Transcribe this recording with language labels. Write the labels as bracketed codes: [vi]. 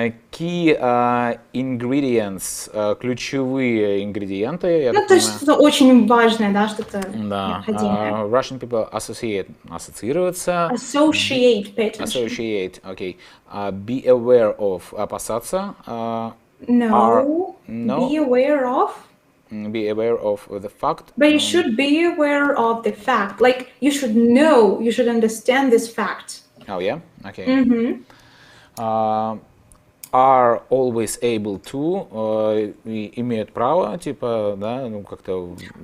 [en] Key ingredients, [ru] ключевые ингредиенты, я Ну, так то есть понимаю. что-то очень важное, да, что-то Да, необходимое. [en] Russian people [ru] ассоциируются. [en] Associate, pay attention. Associate, okay. Be aware of, [ru] опасаться. [en] No, no. be aware of. Be aware of the fact. But you should be aware of the fact. Like, you should know, you should understand this fact. Oh, yeah? Okay. Are always able to, [ru] имеют право, типа, да, ну, как-то...